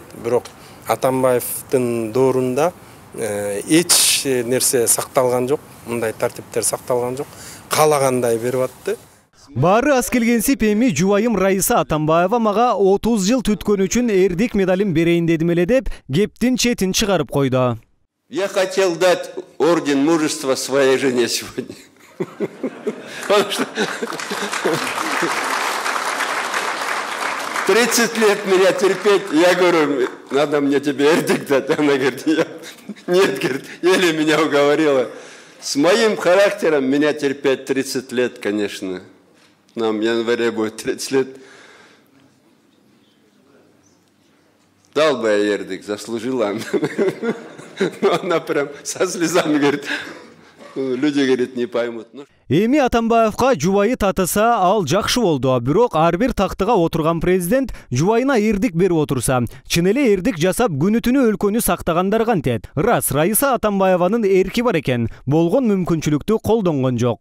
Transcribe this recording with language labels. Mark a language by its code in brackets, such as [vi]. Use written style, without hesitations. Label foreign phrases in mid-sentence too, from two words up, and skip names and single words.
[ky] Бирок Атамбаевдин доорунда эч нерсе сакталган жок, мындай тартиптер сакталган жок, каалагандай берип атты. Бары аз келгенсип эми жубайым Раиса Атамбаева мага 30 жыл түткөн үчүн эрдик медалин берейин дедим эле деп кептин четин чыгарып койду. [ru] Я хотел дать орден мужества своей жене сегодня. 30 лет меня терпеть, я говорю, надо мне тебе эрдик дать. Она говорит, нет, говорит, еле меня уговорила. С моим характером меня терпеть 30 лет, конечно. Нам в январе будет 30 лет. Дал бы я эрдик, заслужила она. Но она прям со слезами говорит, люди, говорит, не поймут. [ky] Эми Атамбаевка жубайы татыса, ал жакшы болду. Бирок ар бир тактыга отурган президент жубайына эрдик берип отурса, чын эле эрдик жасап күнү-түнү өлкөнү сактагандар кантет. Рас, Раиса Атамбаеванын эрки бар экен, болгон мүмкүнчүлүктү колдонгон жок.